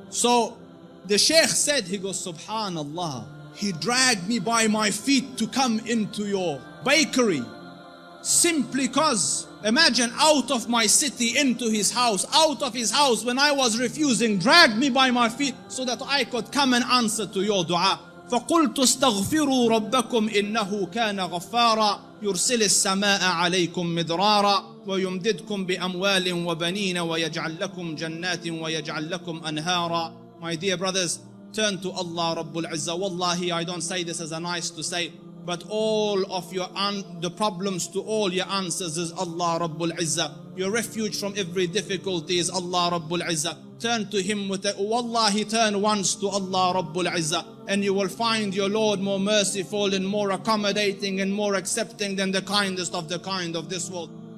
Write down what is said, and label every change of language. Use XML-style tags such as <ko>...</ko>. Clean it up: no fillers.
<en>So the Sheikh said, he goes, Subhanallah, he dragged me by my feet to come into your bakery, simply cause, imagine, out of my city into his house, out of his house when I was refusing, dragged me by my feet so that I could come and answer to your dua.</en> <ar>فقلت استغفروا ربكم إنه كان غفارا يرسل السماء عليكم مدرارا ويمددكم بأموال وبنين ويجعل لكم جنات ويجعل لكم أنهارا.</ar> <en>My dear brothers, turn to Allah Rabbul Izzah. Wallahi, I don't say this as a nice to say, but all of the problems to all your answers is Allah Rabbul Izzah. Your refuge from every difficulty is Allah Rabbul Izzah. Turn to Him with it. Wallahi, turn once to Allah Rabbul Izzah, and you will find your Lord more merciful and more accommodating and more accepting than the kindest of the kind of this world.</en>